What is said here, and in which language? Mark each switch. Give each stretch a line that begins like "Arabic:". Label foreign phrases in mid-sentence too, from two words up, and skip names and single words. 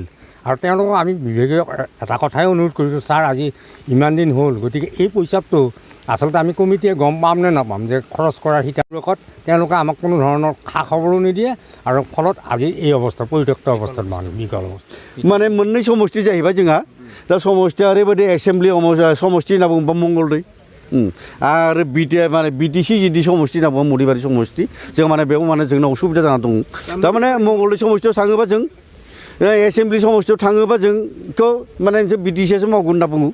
Assamese: আৰু তেওঁলোকক আমি বিভাগীয় এটা কথাই অনুৰোধ কৰিছোঁ, ছাৰ আজি ইমান দিন হ'ল, গতিকে এই পইচাটো আচলতে আমি কমিটিয়ে গম পাম নে নাপাম যে খৰচ কৰাৰ হিতাৰত তেওঁলোকে আমাক কোনো ধৰণৰ খা খবৰো নিদিয়ে, আৰু ফলত আজি এই অৱস্থা পৰিত্যক্ত অৱস্থাত বিকল অৱস্থা।
Bodo: মানে मोननै समष्टि जाहैबाय जोंहा। दा समष्टिया ओरैबायदि एसेम्ब्लि समष्टि होनना बुङोबा मंगलदै आरो माने BTC जिदि समष्टि होनना बुङो मुदिबारि समष्टि, जों माने बेयाव माने जोंनाव उसुबिदा जाना दं। थारमाने मंगलदै समष्टियाव थाङोबा जों एसेम्ब्लि समष्टियाव थाङोबा जोंखौ माने BTCयासो मावगोन होनना बुङो।